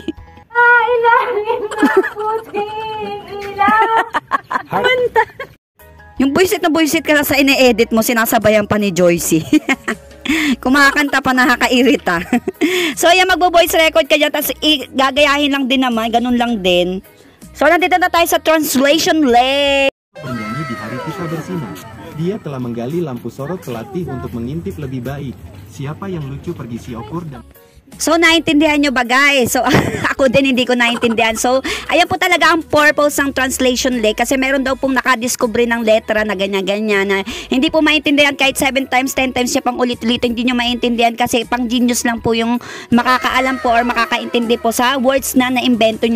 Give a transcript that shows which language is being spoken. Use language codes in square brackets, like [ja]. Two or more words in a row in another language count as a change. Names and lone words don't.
[tl] Ilangin na puting ilaw. Yung buisit na buisit ka sa ine-edit mo, sinasabayan pa ni Joycey. Kumakanta pa, nakakairita. So ayan, magbo- [en] voice record [tl] ka dyan, tapos gagayahin lang din naman, ganun lang din. So nandito na tayo sa [en] translation leg. [id] Bernyanyi di hari kita bersinar. Dia telah menggali lampu sorot pelatih untuk mengintip lebih baik. Siapa yang lucu pergi si Okur dan... [tl] So, naintindihan nyo ba guys? So, ako din hindi ko naintindihan. So, ayan po talaga ang purpose ng [en] translation lake [tl] kasi meron daw pong nakadiscover ng letra na ganyan-ganyan na hindi po maintindihan kahit [en] 7 times, 10 times [tl] siya pang ulit-ulit. Hindi nyo maintindihan kasi pang genius lang po yung makakaalam po or makakaintindi po sa words na na-invento niya.